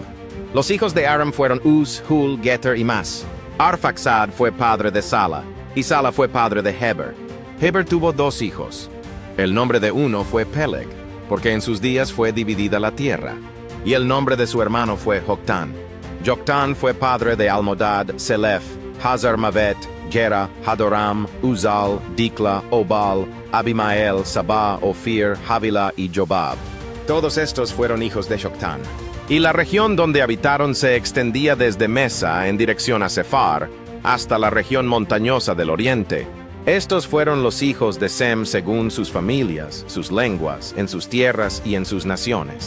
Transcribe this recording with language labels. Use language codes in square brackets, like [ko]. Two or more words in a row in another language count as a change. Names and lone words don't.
[es] Los hijos de Aram fueron Uz, Hul, Geter y Mas. Arfaxad fue padre de Sala, y Sala fue padre de Heber. Heber tuvo dos hijos. El nombre de uno fue Peleg, porque en sus días fue dividida la tierra, y el nombre de su hermano fue Joctán. Joctán fue padre de Almodad, Selef, Hazar-Mavet, Gera, Hadoram, Uzal, Dikla, Obal, Abimael, Sabá, Ofir, Havila y Jobab. Todos estos fueron hijos de Joctán. Y la región donde habitaron se extendía desde Mesa en dirección a Sefar, hasta la región montañosa del oriente. Estos fueron los hijos de Sem según sus familias, sus lenguas, en sus tierras y en sus naciones.